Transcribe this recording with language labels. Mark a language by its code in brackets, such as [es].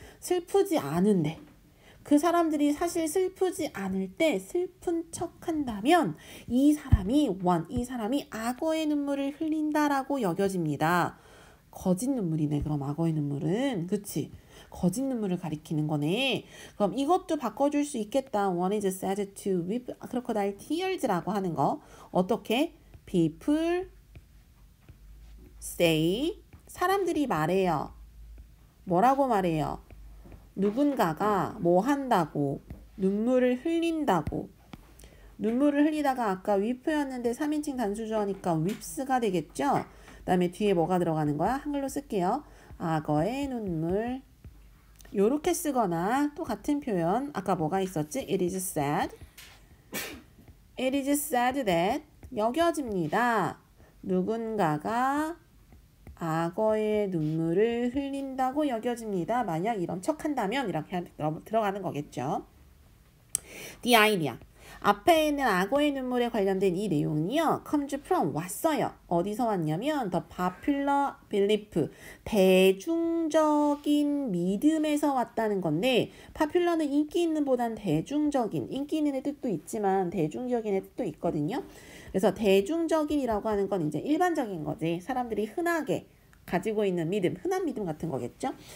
[ko] 슬프지 않은데 그 사람들이 사실 슬프지 않을 때 슬픈 척 한다면 이 사람이 악어의 눈물을 흘린다라고 여겨집니다. 거짓 눈물이네. 그럼 악어의 눈물은. 그치? 거짓 눈물을 가리키는 거네. 그럼 이것도 바꿔줄 수 있겠다. [en] One is said to weep crocodile tears라고 [ko] 하는 거. 어떻게? [en] People say, [ko] 사람들이 말해요. 뭐라고 말해요? 누군가가 뭐 한다고, 눈물을 흘린다고. 눈물을 흘리다가 아까 weep였는데 3인칭 단수조어니까 weeps가 되겠죠? 그 다음에 뒤에 뭐가 들어가는 거야? 한글로 쓸게요. 악어의 눈물. 요렇게 쓰거나 또 같은 표현 아까 뭐가 있었지? [en] It is sad. It is sad that [ko] 여겨집니다. 누군가가 악어의 눈물을 흘린다고 여겨집니다. 만약 이런 척한다면 이렇게 들어가는 거겠죠. [en] The idea. [ko] 앞에 있는 악어의 눈물에 관련된 이 내용이요. [en] comes from [ko] 왔어요. 어디서 왔냐면 [en] the popular belief. [ko] 대중적인 믿음에서 왔다는 건데 popular는 인기 있는 보단 대중적인. 인기 있는의 뜻도 있지만 대중적인의 뜻도 있거든요. 그래서 대중적인이라고 하는 건 이제 일반적인 거지. 사람들이 흔하게 가지고 있는 믿음, 흔한 믿음 같은 거겠죠.